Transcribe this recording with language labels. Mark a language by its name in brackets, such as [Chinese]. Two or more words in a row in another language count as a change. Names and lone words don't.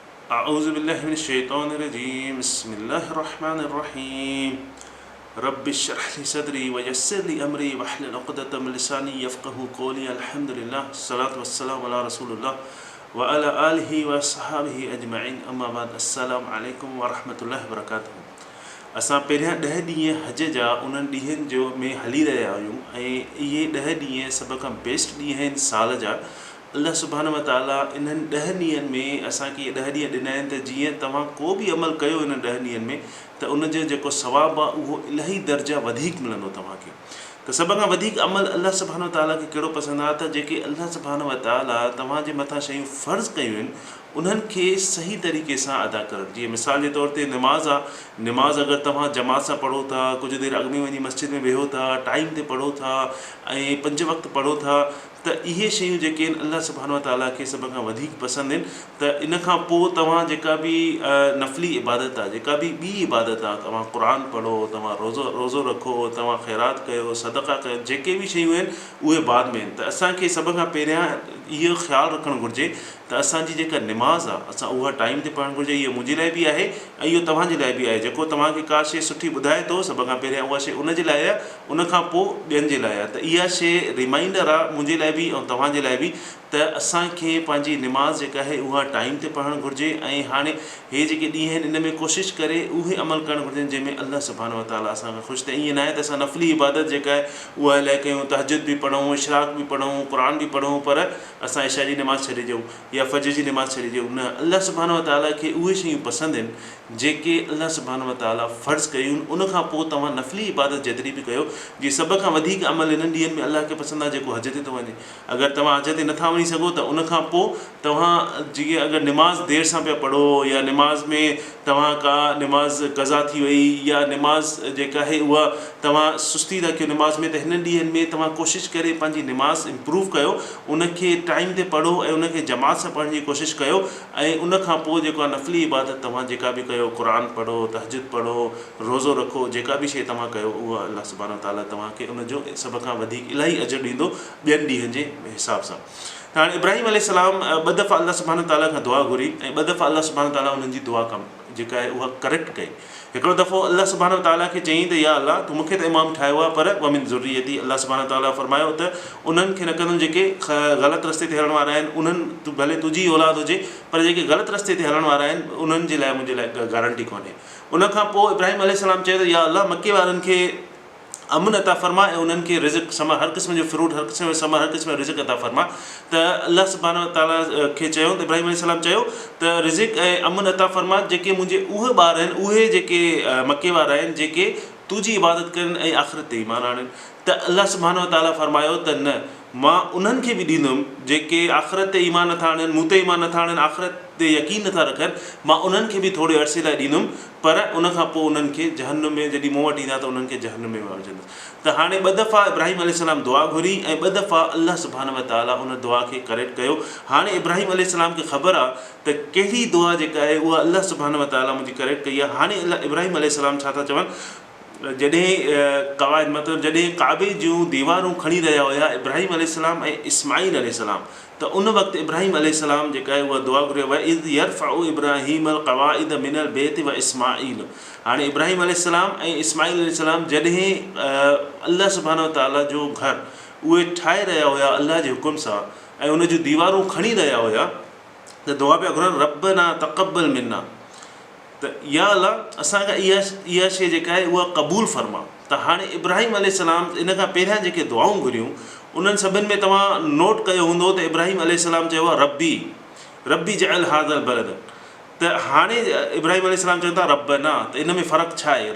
[Arabic] أعوذ بالله من الشيطان الرجيم بسم الله الرحمن الرحيم رب اشرح لي صدري ويسر لي أمري واحلل عقدة من لساني يفقهوا قولي الحمد لله الصلاة والسلام على رسول الله وعلى آله وصحبه أجمعين أما بعد السلام عليكم ورحمة الله وبركاته [Sindhi] असां पहिरियां 10 ॾींहं हज जा उन्हनि ॾींहंनि जो में हली रहिया आहियूं ऐं इहे 10 ॾींहं सभ खां बेस्ट ॾींहं आहिनि साल जा। [Arabic] الله سبحانه وتعالى [Sindhi] इन्हनि 10 ॾींहंनि में असांखे 10 ॾींहं ॾिना आहिनि त जीअं तव्हां को बि अमल कयो इन्हनि 10 ॾींहंनि में त उनजो जेको सवाबु आहे उहो इलाही दर्जा वधीक मिलंदो तव्हांखे। त सभ खां वधीक अमल [Arabic] الله سبحانه وتعالى [Sindhi] खे कहिड़ो पसंदि आहे त जेके [Arabic] الله سبحانه وتعالى [Sindhi] तव्हांजे मथां शयूं फ़र्ज़ु कयूं आहिनि उन्हनि खे सही तरीक़े सां अदा करणु। जीअं मिसाल जे तौर ते निमाज़ आहे, निमाज़ अगरि तव्हां जमात सां पढ़ो था, कुझु देरि अॻु में वञी मस्जिद में वेहो था, टाइम ते पढ़ो था ऐं 5 वक़्त पढ़ो था, त इहे शयूं जेके आहिनि [Arabic] الله سبحانه وتعالى [Sindhi] खे सभ खां वधीक पसंदि आहिनि। त इन खां पोइ तव्हां जेका बि नफ़ली इबादत आहे, जेका बि ॿी इबादत आहे, तव्हां क़ुर पढ़ो, तव्हां रोज़ो रखो, तव्हां ख़ैरात कयो, सदक़ा कयो, जेके बि शयूं आहिनि उहे बाद में आहिनि। त असांखे सभ खां पहिरियां इहो ख़्यालु रखणु घुरिजे त असांजी जेका निमाज़ आहे असां उहा टाइम ते पढ़णु घुरिजे। इहो मुंहिंजे लाइ बि आहे ऐं इहो तव्हांजे लाइ बि आहे। जेको तव्हांखे का शइ सुठी ॿुधाए थो सभ खां पहिरियां उहा शइ उनजे लाइ आहे, उनखां पोइ ॿियनि जे लाइ आहे। त इहा शइ रिमाइंडर आहे मुंहिंजे लाइ बि ऐं तव्हांजे लाइ बि त असांखे पंहिंजी निमाज़ जेका आहे उहा टाइम ते पढ़णु घुरिजे। ऐं हाणे हे जेके ॾींहं आहिनि इन में कोशिशि करे उहे अमल करणु घुरिजनि जंहिंमें [Arabic] الله سبحانه وتعالى [Sindhi] असांखां ख़ुशि थिए। ईअं न आहे त असां नफ़ली इबादत जेका आहे उहा इलाही कयूं, तहजुद बि पढ़ूं, इशराक बि पढ़ूं, क़ुर बि पढ़ूं, पर असां इशा जी निमाज़ छॾे ॾियूं या फजर जी निमाज़ छॾे ॾियूं। न, [Arabic] الله سبحانه وتعالى [Sindhi] खे उहे शयूं पसंदि आहिनि जेके [Arabic] الله سبحانه وتعالى [Sindhi] फ़र्ज़ु कयूं। उनखां पोइ तव्हां नफ़ली इबादत जेतिरी बि कयो, जीअं सभ खां वधीक अमल इन्हनि ॾींहंनि में अल्लाह खे पसंदि आहे जेको हज ते थो वञे। अगरि तव्हां हज ते नथा वञी सघो त उनखां पोइ तव्हां जीअं अगरि निमाज़ देरि सां पिया पढ़ो या निमाज़ में तव्हां का निमाज़ क़ज़ा थी वई या निमाज़ जेका आहे उहा तव्हां सुस्ती था कयो निमाज़ में, त हिननि ॾींहंनि में तव्हां कोशिशि करे पंहिंजी निमाज़ इम्प्रूव कयो, उनखे टाइम ते पढ़ो ऐं उनखे जमात सां पढ़ण जी कोशिशि कयो। ऐं उनखां पोइ जेको आहे नफ़ली इबादत तव्हां जेका बि कयो, क़ुर पढ़ो, तहजुद पढ़ो, रोज़ो रखो, जेका बि शइ तव्हां कयो उहा [Arabic] الله سبحانه وتعالى [Sindhi] तव्हांखे उनजो सभ खां वधीक इलाही अजर ॾींदो ॿियनि ॾींहंनि जे हिसाब सां। त हाणे इब्राहिम अलैहिस्सलाम 2 दफ़ा [Arabic] الله سبحانه وتعالى [Sindhi] खां दुआ घुरी ऐं 2 दफ़ा [Arabic] الله سبحانه وتعالى [Sindhi] उन्हनि जी दुआ जेका आहे उहा करेक्ट कई। हिकिड़ो दफ़ो [Arabic] الله سبحانه وتعالى [Sindhi] खे चयईं त या अल्लाह तूं मूंखे त इमाम ठाहियो आहे, पर [Arabic] ومن ذريتي, الله سبحانه وتعالى [Sindhi] फरमायो त उन्हनि खे न कंदुमि जेके ग़लति रस्ते ते हलण वारा आहिनि। उन्हनि भले तुंहिंजी औलाद हुजे पर जेके ग़लति रस्ते ते हलण वारा आहिनि उन्हनि जे लाइ मुंहिंजे लाइ गारंटी कोन्हे। उनखां पोइ इब्राहिम अलैहिस्सलाम चयो त या अल्लाह मके वारनि खे अमन अता फरमा ऐं उन्हनि खे रिज़्क़ समा, हर क़िस्म जो फ्रूट, हर क़िस्म जो समा, हर क़िस्म जो रिज़्क़ अता फरमा। त [Arabic] الله سبحانه وتعالى [Sindhi] खे चयो त इब्राहिम अलैहिस्सलाम चयो त रिज़्क़ ऐं अमन अता फरमा जेके मुंहिंजे उहे ॿार आहिनि, उहे जेके मके वारा आहिनि जेके तुंहिंजी इबादत कनि ऐं आख़िरत ते ईमान आणनि। त [Arabic] الله سبحانه وتعالى [Sindhi] फरमायो त न, मां उन्हनि खे बि ॾींदुमि जेके आख़िरत ते ईमान नथा आणनि, मूं ते ईमान नथा आणनि, आख़िरत ते यकीन नथा रखनि, मां उन्हनि खे बि थोरे अरसे लाइ ॾींदुमि, पर उनखां पोइ उन्हनि खे जहन्नम में जॾहिं मूं वटि ईंदा त उन्हनि खे जहन्नम में विझंदुसि। त हाणे 2 दफ़ा इब्राहिम अलैहिस्सलाम दुआ घुरी ऐं 2 दफ़ा [Arabic] الله سبحانه وتعالى [Sindhi] उन दुआ खे करेक्ट कयो। हाणे इब्राहिम अलैहिस्सलाम खे ख़बर आहे त कहिड़ी दुआ जेका आहे उहा [Arabic] الله سبحانه وتعالى [Sindhi] मुंहिंजी करेक्ट कई आहे। हाणे इब्राहिम अलैहिस्सलाम छा था चवनि, जॾहिं क़वाइद मतिलबु जॾहिं काबे जूं दीवारूं खणी रहिया हुया इब्राहिम अलैहिस्सलाम ऐं इस्माईल अलैहिस्सलाम, त उन वक़्तु इब्राहिम अलैहिस्सलाम जेका आहे उहा दुआ घुरियो [Arabic] وإذ يرفع إبراهيم القواعد من البيت وإسماعيل. [Sindhi] हाणे इब्राहिम अलैहिस्सलाम ऐं इस्माईल अलैहिस्सलाम जॾहिं [Arabic] الله سبحانه وتعالى [Sindhi] जो घर उहे ठाहे रहिया हुया अल्लाह जे हुकुम सां ऐं उन जूं दीवारूं खणी रहिया हुया, त दुआ पिया घुरनि [Arabic] ربنا تقبل منا, [Sindhi] त या अल्लाह असांखां इहा शइ जेका आहे उहा क़बूल फरमा। त हाणे इब्राहिम अलैहिस्सलाम इन खां पहिरियां जेके दुआऊं घुरियूं उन्हनि सभिनि में तव्हां नोट कयो हूंदो त इब्राहिम अलैहिस्सलाम चयो आहे [Arabic] رب اجعل هذا البلد. [Sindhi] त हाणे इब्राहिम अलैहिस्सलाम चवनि था रब्बना, त इन में फ़र्क़ु छा आहे?